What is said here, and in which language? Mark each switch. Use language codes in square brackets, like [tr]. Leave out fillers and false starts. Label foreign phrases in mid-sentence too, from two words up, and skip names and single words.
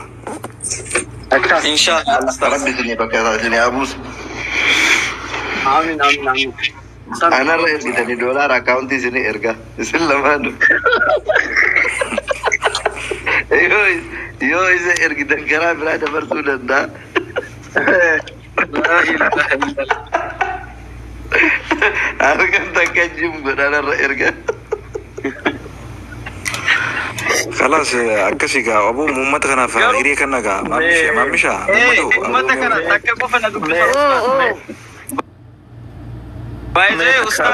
[om] Inshallah. Rabbi isinii bakka isaa isinii habuus. Amin. Anarra ergitanii doolaara akkaawuntii isinii erga isin lamaanu. Yoo isa ergitan karaa biraa dabarsuu danda'a. [ar] لا إله إلا الله. [om] Harkan takka jim godhanarra erga. Kalas akkasii gaa aboo uummata kanaaf hiree kan nagaa maamisha. Uummata kana takka qofa na dubbisa. Baay'ee ustaas.